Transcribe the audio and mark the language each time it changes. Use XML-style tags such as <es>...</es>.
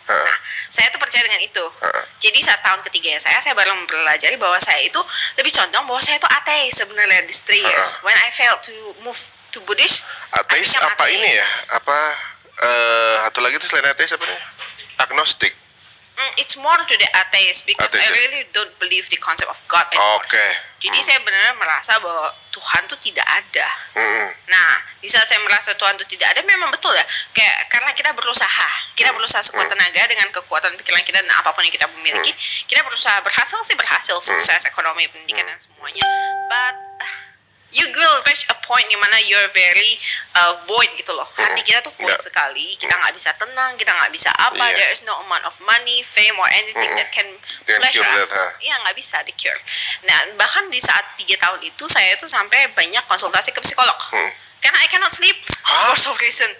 <id>Nah, saya tuh percaya dengan itu. Jadi saat tahun ketiganya saya baru mempelajari bahwa saya itu lebih condong bahwa saya itu ateis sebenarnya</id> <en>these 3 years. When I failed to move to Buddhist,</en> <id>ateis apa ini ya? Apa satu lagi tuh selain ateis apa nih? Agnostik.</id> <en>It's more to the atheist because I really don't believe the concept of God anymore.</en> <id>Jadi saya benar-benar merasa bahwa Tuhan tuh tidak ada. Nah, di saat saya merasa Tuhan tuh tidak ada, memang betul ya. Kayak karena kita berusaha sekuat tenaga dengan kekuatan pikiran kita dan apapun yang kita miliki, kita berhasil, sukses, ekonomi, pendidikan dan semuanya.</id> <en>But you will reach a point</en> <id>di mana</id> <en>you're very void</en> <id>gitu loh. Hati kita tuh void sekali. Kita nggak bisa tenang, kita nggak bisa apa.</id> <en>There is no amount of money, fame, or anything that can pleasure us.</en> <id>Iya, nggak bisa di cure. Nah, bahkan di saat 3 tahun itu saya tuh sampai banyak konsultasi ke psikolog. Karena</id> <en>I cannot sleep for some reason.</en>